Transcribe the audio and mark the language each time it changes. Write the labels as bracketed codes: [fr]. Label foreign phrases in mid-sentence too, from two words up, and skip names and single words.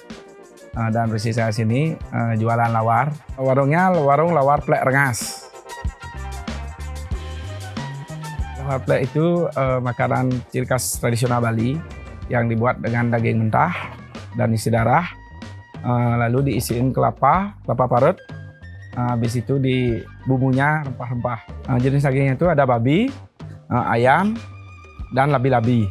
[id] Dan posisi saya sini jualan lawar. Warungnya warung lawar plek Rengas. Lawar plek itu makanan ciri khas tradisional Bali yang dibuat dengan daging mentah dan isi darah. Lalu diisiin kelapa parut. Habis itu di bumbunya rempah-rempah. Jenis dagingnya itu ada babi, ayam, dan labi-labi.